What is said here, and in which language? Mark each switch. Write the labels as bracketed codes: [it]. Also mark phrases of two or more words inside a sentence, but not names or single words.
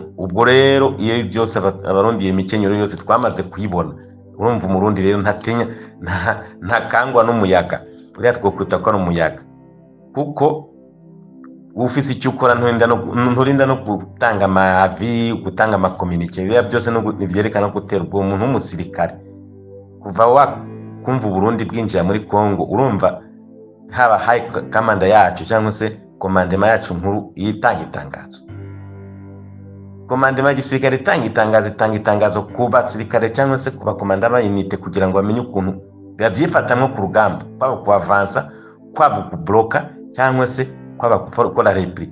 [rn] Ubwo rero iyo byose abarundi iyo mikenyero yose twamaze kuyibona, urumva umurundi rero ntakangwa n'umuyaga, buriya twokwita ko ari umuyaga, kuko ufise icyo ukora nturinda no gutanga amavi, gutanga amakominike, biba byose nivyerekana gutera ubwo umuntu w'umusirikare. Kuva kumva Uburundi bwinjira muri Kongo, urumva haba [en] high command [rn] yacu cyangwa se komandema yacu nkuru yitanga itangazo. Komandema y'igisirikare itanga itangazo ku basirikare cyangwa se ku bakomanda b'inite kugira ngo bamenye ukuntu bavyifatamwe ku rugamba, kwaba kuavansa, kwaba kubloka cyangwa se kwaba gukora repli.